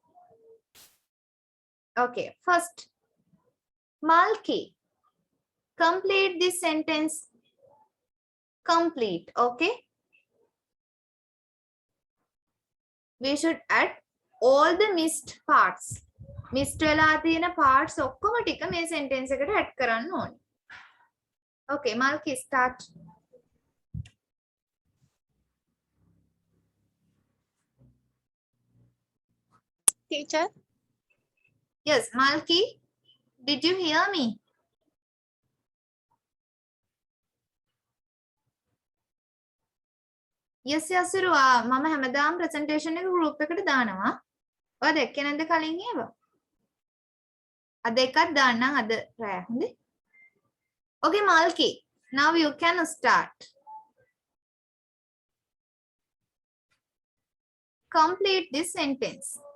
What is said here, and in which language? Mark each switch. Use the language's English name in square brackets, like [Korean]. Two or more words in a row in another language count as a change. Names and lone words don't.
[English] Okay, first, Malki, complete this sentence. Complete, okay? We should add all the missed parts. [Sinhala] Missed වෙලා තියෙන parts ඔක්කොම ටික මේ sentence එකට add කරන්න ඕනේ. [English] Okay, Malki, start. Teacher. Yes, Malki, did you hear me? Yes, Yasiru, [Sinhala] මම හැමදාම presentation එක group එකට දානවා. ඔයා දැක්කේ නැද්ද කලින් ඒවා? අද එකක් දාන්නම් අද රෑ. හොඳේ? [English] Okay, Malki, now you can start. Complete this sentence.